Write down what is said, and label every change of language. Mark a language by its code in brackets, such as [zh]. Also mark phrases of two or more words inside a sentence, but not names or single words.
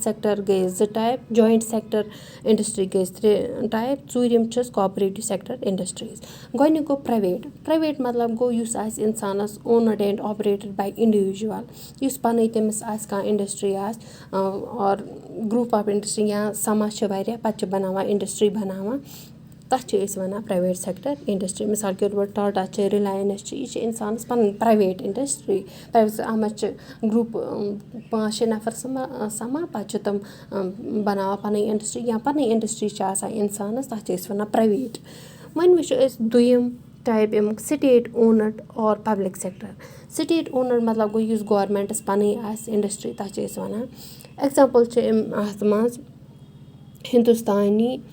[ks] سٮ۪کٹَر گٔے 2 ٹایپ [en] joint sector industry [ks] گٔے 3 ٹایپ ژوٗرِم چھِس [en] cooperative sector industries [ks] گۄڈنیُک گوٚو پرٛایویٹ مطلب گوٚو یُس آسہِ اِنسانَس [en] owned and operated by individual [ks] یُس پَنٕنۍ تٔمِس آسہِ کانٛہہ اِنڈَسٹِرٛی آسہِ [en] or group of industry [ks] یا سَماج چھِ واریاہ پَتہٕ چھِ بَناوان اِنڈَسٹِرٛی بَناوان تَتھ چھِ أسۍ وَنان پرٛایویٹ [en] sector industry [ur] مِثال کے طور پر [ks] ٹاٹا چھِ رِلاینٕس چھِ یہِ چھِ اِنسانَس پَنٕنۍ [en] private industry [ks] اَتھ منٛز چھِ گرُپ 5-6 نفر سَمان پَتہٕ چھِ تِم بَناوان پَنٕنۍ اِنڈَسٹِرٛی یا پَنٕنۍ اِنڈَسٹِرٛی چھِ آسان اِنسانَس تَتھ چھِ أسۍ وَنان پرٛایویٹ وۄنۍ وٕچھو أسۍ دوٚیِم ٹایپ اَمیُک [en] state owned or public sector state owned [ks] مطلب گوٚو یُس گورمٮ۪نٛٹَس پَنٕنۍ آسہِ اِنڈَسٹِرٛی تَتھ چھِ أسۍ وَنان ایٚگزامپٕل چھِ اَتھ منٛز ہِندُستانی